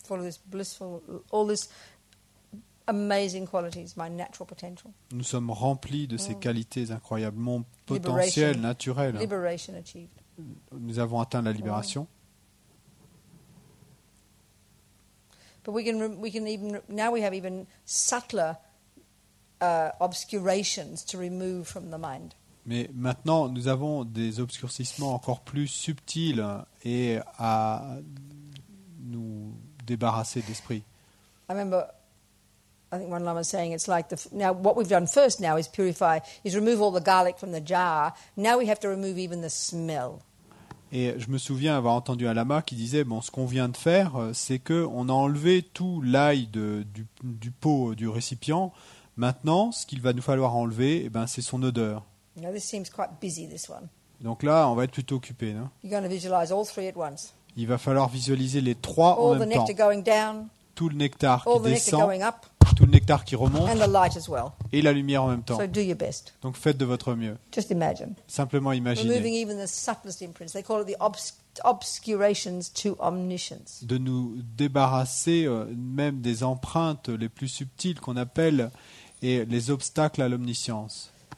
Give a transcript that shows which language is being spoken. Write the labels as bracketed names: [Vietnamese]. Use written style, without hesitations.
[English] Full of this blissful, all this amazing qualities, my natural potential. [French] Nous sommes remplis de ces qualités incroyables, mon potentiel naturel. [English] Liberation achieved. [French] Nous avons atteint la libération. [English] But we can even, now we have even subtler obscurations to remove from the mind. [French] Mais maintenant, nous avons des obscurcissements encore plus subtils et à nous débarrasser d'esprit. [English] I remember, I think one Lama was saying it's like now what we've done first now is purify, is remove all the garlic from the jar. Now we have to remove even the smell. [French] Et je me souviens avoir entendu un lama qui disait bon, ce qu'on vient de faire, c'est que on a enlevé tout l'ail du pot du récipient. Maintenant, ce qu'il va nous falloir enlever, eh ben, c'est son odeur. [English] Now this seems quite busy, this one. [French] Donc là, on va être plutôt occupé. Non? [English] You're going to visualize all three at once. [French] Il va falloir visualiser les trois en [English] All the [French] même temps. [English] nectar going down, [French] Tout le nectar [English] all the nectar [French] descend, [English] going up, [French] tout le nectar qui remonte [English] and the light as well. [French] et la lumière en même temps. [English] So do your best. [French] Donc faites de votre mieux. [English] Just imagine. [French] Simplement [English] Removing [French] imaginez [English] even the subtlest imprints. They call it the obscurations to omniscience. [French] de nous débarrasser même des empreintes les plus subtiles qu'on appelle et les obstacles à l'omniscience.